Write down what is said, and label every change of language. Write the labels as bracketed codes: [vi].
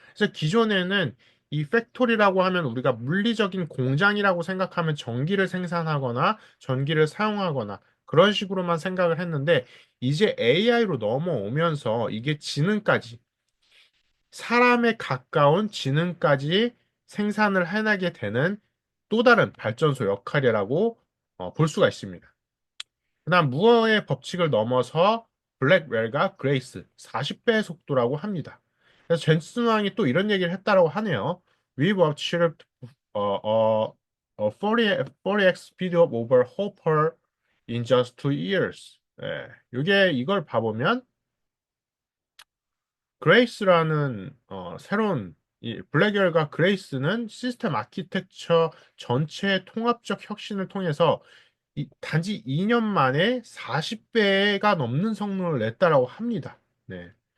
[ko] 그래서 기존에는 이 팩토리라고 하면 우리가 물리적인 공장이라고 생각하면 전기를 생산하거나 전기를 사용하거나 그런 식으로만 생각을 했는데 이제 AI로 넘어오면서 이게 지능까지 사람에 가까운 지능까지 생산을 해나게 되는 또 다른 발전소 역할이라고 볼 수가 있습니다. 그다음 무어의 법칙을 넘어서 블랙웰과 그레이스 40배의 속도라고 합니다. 그래서 젠슨 왕이 또 이런 얘기를 했다라고 하네요. [en] We've achieved a 40x speed of over Hopper in just 2 years. [ko] 예, 이게 이걸 봐보면 그레이스라는 새로운 이 블랙웰과 그레이스는 시스템 아키텍처 전체의 통합적 혁신을 통해서 단지 2년 만에 40배가 넘는 성능을 냈다라고 합니다. 네.